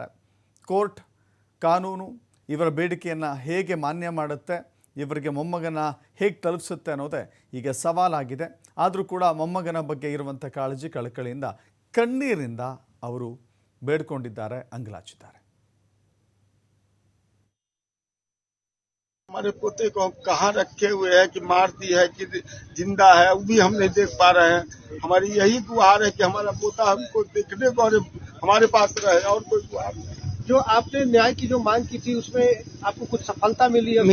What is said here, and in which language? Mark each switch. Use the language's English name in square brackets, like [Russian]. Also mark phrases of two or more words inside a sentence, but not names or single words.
[Kannada] ಕೋರ್ಟ್, ಕಾನೂನು ಇವರ ಬೇಡಿಕೆಯನ್ನು ಹೇಗೆ ಮಾನ್ಯ ಮಾಡುತ್ತೆ, ಇವರಿಗೆ ಮೊಮ್ಮಗನ ಹೇಗೆ ತಲುಪಿಸುತ್ತೆ ಅನ್ನೋದೇ ಈಗ ಸವಾಲಾಗಿದೆ. ಆದರೂ ಕೂಡ ಮೊಮ್ಮಗನ ಬಗ್ಗೆ ಇರುವಂಥ ಕಾಳಜಿ, ಕಳಕಳಿಯಿಂದ, ಕಣ್ಣೀರಿಂದ ಅವರು ಬೇಡ್ಕೊಂಡಿದ್ದಾರೆ, ಅಂಗಲಾಚಿದ್ದಾರೆ. [Hindi] हमारे पोते को कहाँ रखे हुए हैं कि मार दी है कि जिंदा है, वो भी हम नहीं देख पा रहे हैं. हमारी यही गुहार है कि हमारा पोता हमको देखने को और हमारे पास रहे, और कोई गुहार नहीं. जो आपने न्याय की जो मांग की थी उसमें आपको कुछ सफलता मिली है?